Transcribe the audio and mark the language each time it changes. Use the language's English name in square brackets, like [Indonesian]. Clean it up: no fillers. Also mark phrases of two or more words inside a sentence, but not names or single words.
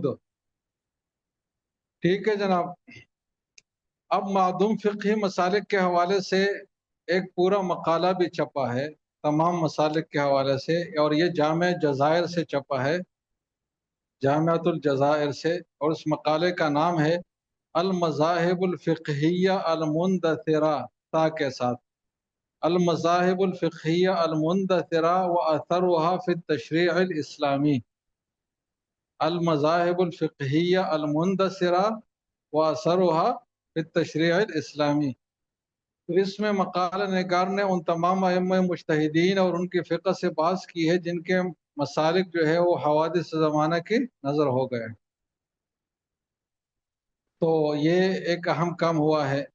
[Urdu] ٹھیک ہے جناب۔ اب معدوم فقہی مسالک کے حوالے سے ایک پورا مقالہ بھی چھپا ہے تمام مسالک کے حوالے سے، اور یہ جامع جزائر سے چھپا ہے، جامعۃ الجزائر سے، اور اس مقالے کا نام ہے المذاہب الفقہیہ المندثرہ، تا کے ساتھ، المذاہب الفقہیہ المندثرہ و اثرها فی التشریع الاسلامی، المذاہب الفقہیہ المندثرہ و اثرها فی التشریع الاسلامی۔ تو اس میں مقالہ نگار نے ان تمام ائمہ مجتہدین اور ان کی فقہ سے بحث کی ہے جن کے مسالک جو ہے وہ حوادث زمانہ کی نظر ہو گئے۔ تو یہ ایک اہم کام ہوا ہے۔